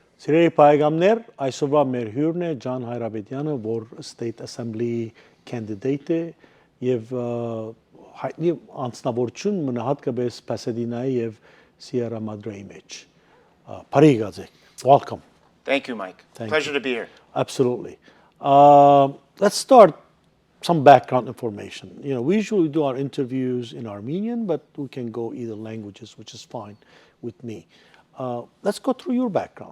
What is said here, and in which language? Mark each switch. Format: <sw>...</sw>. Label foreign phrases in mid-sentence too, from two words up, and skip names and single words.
<hy>Սիրելի պայգամներ, այսօրվա մեր հյուրն է Ջոն Հարաբեդյանը, որ</hy> <en>State Assembly candidate</en> <hy>է եւ հայտնի անձնավորություն մնահատկապես Pasadena եւ Sierra Madre-ի մեջ։ Բարի եկած եք.</hy> <en>Welcome. Thank you, Mike. Pleasure to be here. Absolutely. Let's start some background information. You know, we usually do our interviews in Armenian, but we can go either languages, which is fine with me. Let's go through your background.</en>